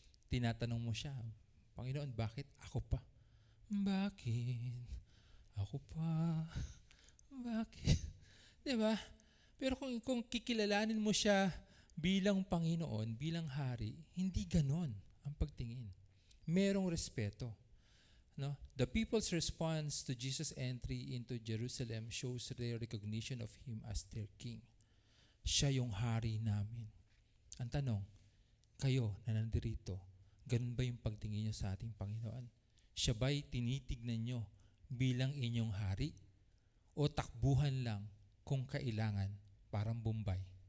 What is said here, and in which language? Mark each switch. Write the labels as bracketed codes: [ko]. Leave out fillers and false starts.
[tl] Tinatanong mo siya, Panginoon, bakit ako pa? Bakit? Ako pa? Bakit? Di ba? Pero kung kikilalanin mo siya bilang Panginoon, bilang Hari, hindi ganon ang pagtingin. Merong respeto. No? [en] The people's response to Jesus' entry into Jerusalem shows their recognition of Him as their King. [tl] Siya yung Hari namin. Ang tanong, kayo na nandirito, ganun ba yung pagtingin nyo sa ating Panginoon? Siya ba'y tinitignan nyo bilang inyong Hari? O takbuhan lang kung kailangan, parang Bombay?